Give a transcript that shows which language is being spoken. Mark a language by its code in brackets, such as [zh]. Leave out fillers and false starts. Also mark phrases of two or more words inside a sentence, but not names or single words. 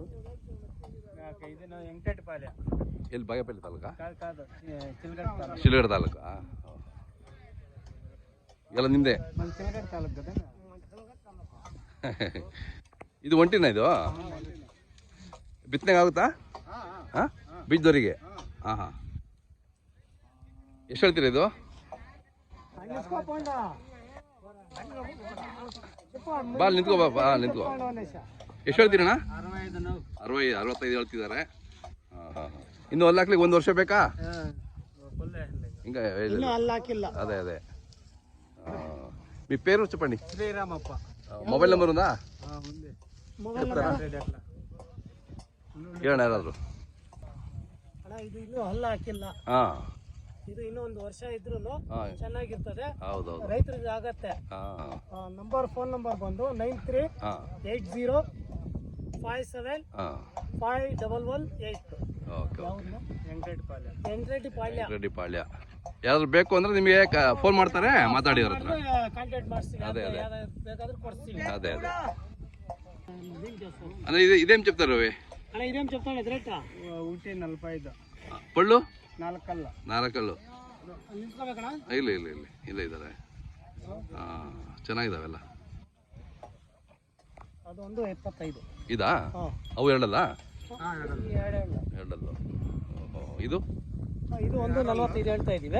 [te] వెంకటపాలెం. [kn] ಎಲ್ಲಿ ಬಾಗೇಪಲ್ಲಿ ತಾಲೂಕಾ? [te] కాదు [kn] ಶಿಲ್ಗಡ ತಾಲೂಕಾ? ಎಲ್ಲ ನಿಮ್ಮದೇ? [te] చిలకడ తాలూకు కదా. [kn] ಇದು ಒಂಟಿನ ಇದು ಬಿತ್ತನೆಗೆ ಆಗುತ್ತಾ? ಹಾಂ, ಬೀಜದವರಿಗೆ? ಹಾಂ ಹಾಂ. ಎಷ್ಟು ಹೇಳ್ತೀರಾ ಇದು? ಬಾ ನಿಂತ್ಕೋ, ಬಾ ನಿಂತ್ಕೋ. ಎಷ್ಟು ಹೇಳ್ತೀರಣ್ಣ? 65 ಹೇಳ್ತಿದ್ದಾರೆ. ಹಾಂ ಹಾಂ. ಇನ್ನು ಅಲ್ಲಿ ಹಾಕ್ಲಿಕ್ಕೆ 1 ವರ್ಷ ಬೇಕಾ? [te] ఇంకా అదే అదే. మీ పేరు చెప్పండి. శ్రీరామప్ప. మొబైల్ నెంబర్ ఉందా? చెప్తారా? [kn] ಹೇಳೋಣ ಯಾರಾದ್ರು. ಇದು ಇನ್ನೂ ಹಲ್ಲ ಹಾಕಿಲ್ಲ. ಇದು ಇನ್ನೂ 1 ವರ್ಷ ಇದ್ರೂ ಚೆನ್ನಾಗಿರ್ತದೆ. ಹೌದೌದು, ರೈತರಿಗೆ ಆಗತ್ತೆ. ಫೋನ್ ನಂಬರ್ ಬಂದು 9380575118. ವೆಂಕಟಪಾಳ್ಯ. ಯಾರಾದ್ರು ಬೇಕು ಅಂದ್ರೆ ನಿಮಗೆ ಫೋನ್ ಮಾಡ್ತಾರೆ, ಮಾತಾಡಿ ಅವ್ರ ಹತ್ರ. ಕಾಂಟ್ಯಾಕ್ಟ್ ಮಾಡಿಸ್ತೀವಿ. [te] అదే [kn] ಬೇಕಾದ್ರೆ ಕೊಡ್ತೀವಿ. [te] అదే అన్న. ఇదేం చెప్తారు అవి? అన్న ఇదేం చెప్తాను రేట్ 145. పళ్ళు 4 [kn] ಕಲ್ಲು. ನಿಂತ್ಕೋಬೇಕಣ್ಣ? ಇಲ್ಲ ಇಲ್ಲ ಇಲ್ಲ ಇಲ್ಲ ಇದ್ದಾರೆ. ಚೆನ್ನಾಗಿದಾವೆಲ್ಲ. ಅದು ಒಂದು 25. ಇದಾ? ಅವು ಎರಡಲ್ಲ? ಎರಡಲ್ಲು. ಇದು ಇದು ಒಂದು 45 ಹೇಳ್ತಾ ಇದೀವಿ.